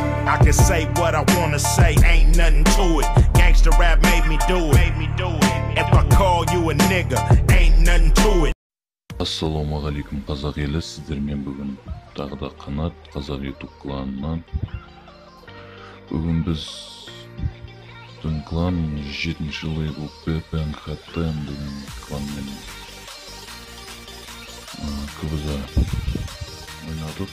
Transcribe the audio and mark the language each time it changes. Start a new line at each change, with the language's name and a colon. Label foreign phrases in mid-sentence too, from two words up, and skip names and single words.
English: I can say what I wanna say, ain't nothing to it. Gangsta rap made me do it. If I call you a nigga, ain't nothing to it.
Kazakh: Ассалаумағалейкум қазақ елі, сіздермен бүгін тағы да Қанат қазақ YouTube кланынан. Бүгін біздің клан 7-ші лейбл PPNHTM деген кланмен квз ойнадық.